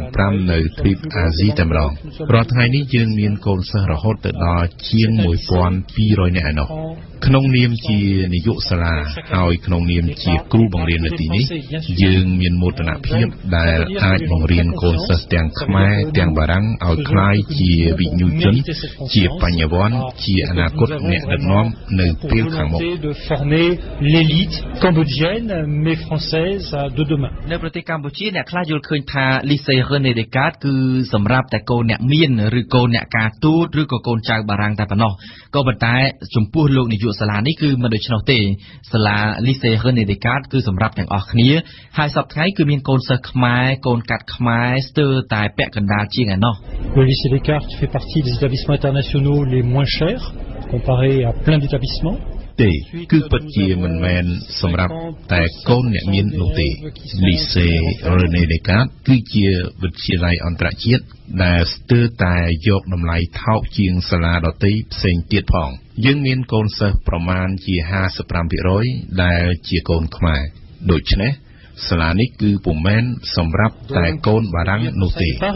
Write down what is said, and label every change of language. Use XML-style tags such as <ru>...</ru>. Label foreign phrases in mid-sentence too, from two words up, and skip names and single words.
<km>5 នៅទ្វីបអាស៊ីតែម្ដងរាល់ថ្ងៃនេះយើងមានកូនសិស្សរហូតទៅដល់ជាង 1200 នាក់ឯណោះក្នុងនាមជានាយកសាលាហើយក្នុងនាមជាគ្រូបង្រៀននៅទីនេះយើងមានមោទនភាពដែលអាចបង្រៀនកូនសិស្សទាំងខ្មែរទាំងបារាំងឲ្យក្លាយជាវិញ្ញាជនជាបញ្ញវន្តជាអនាគតអ្នកដឹកនាំនៅពេលខាងមុខ</km> <fr>française de demain</fr> <km>នៅប្រទេសកម្ពុជាអ្នកខ្លះយល់ឃើញថា Lycée René Descartes គឺសម្រាប់តែកូនអ្នកមានឬកូនអ្នកការទូតឬក៏កូនចៅបារាំងតែប៉ុណ្ណោះក៏ប៉ុន្តែចំពោះលោកនាយកសាលានេះគឺមិនដូច្នោះទេសាលា Lycée René Descartes គឺសម្រាប់ទាំងអស់គ្នាហើយសប្តាហ៍ថ្ងៃគឺមានកូនសិស្សខ្មែរកូនកាត់ខ្មែរស្ទើរតែពាក់កណ្ដាលជាងឯណោះ</km> <fr>Le Lycée Descartes fait partie des établissements internationaux les moins chers comparé à plein d'établissements</fr> <km>ទេគឺពិតជាមិនមែនសម្រាប់តែកូនអ្នកមាននោះទេ Lycée René Descartes គឺជាវិទ្យាល័យអន្តរជាតិដែលស្ទើរតែយកតម្លៃថោកជាងសាលាដទៃផ្សេងទៀតផងយើងមានកូនសិស្សប្រមាណជា 55% ដែលជាកូនខ្មែរដូច្នេះសាលានេះគឺពុំមែនសម្រាប់តែកូនបារាំងនោះទេ</km>